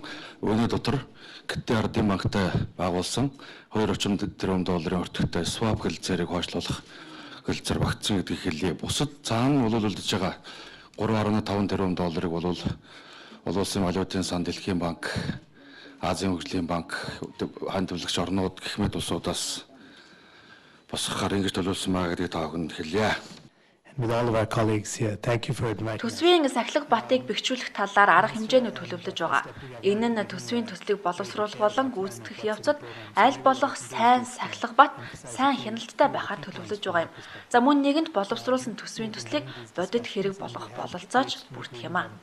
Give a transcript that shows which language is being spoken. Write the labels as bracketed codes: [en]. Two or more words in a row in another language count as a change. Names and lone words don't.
[mn] Үүний дотор Китае ардын банктай байгуулсан 2 орчим тэрбум долларын өртөгтэй swap хэлэлцээрийг хойшлуулах хэлэлцээр багтсан гэдгийг хэлье. Бусад цаана улуулж байгаа 3.5 тэрбум долларыг бол олон улсын валютын сан, Дэлхийн банк, Азийн хөгжлийн банк, ханд төлөвлөгч орнууд гэх мэт улсуудаас босгохоор ингэж төлөвлөсөн байгаа гэдгийг та бүхэнд хэлье. [en] With all of our colleagues here, thank you for inviting. [mn] Төсвийн сахилга батыг бэхжүүлэх талаар арга хэмжээний төлөвлөж байгаа. Энэ нь төсвийн төслийг боловсруулах болон гүйцэтгэх явцад аль болох сайн сахилга бат, сайн хяналттай байхаар төлөвлөж байгаа юм. За мөн нэгэнд боловсруулсан төсвийн төслийг бодит хэрэг болгох бололцоож бүрдэх юм а.